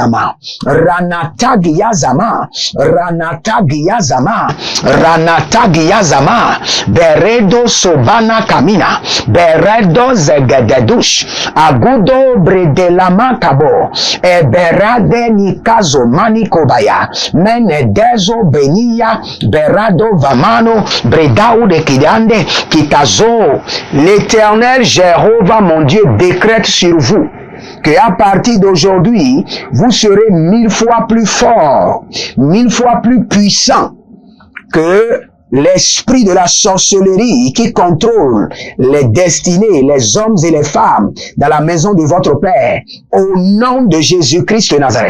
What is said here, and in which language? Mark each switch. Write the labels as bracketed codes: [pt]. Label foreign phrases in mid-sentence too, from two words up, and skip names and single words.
[fr] yazama beredo sobana kamina beredo zegededush agudo bredelama kabo eberade nikazo manikobaya menedezo benia berado vamano bredao de kidande kitazo. L'Éternel Jéhovah mon Dieu décrète sur vous qu'à partir d'aujourd'hui, vous serez 1000 fois plus fort, 1000 fois plus puissant que l'esprit de la sorcellerie qui contrôle les destinées, les hommes et les femmes dans la maison de votre Père, au nom de Jésus-Christ de Nazareth.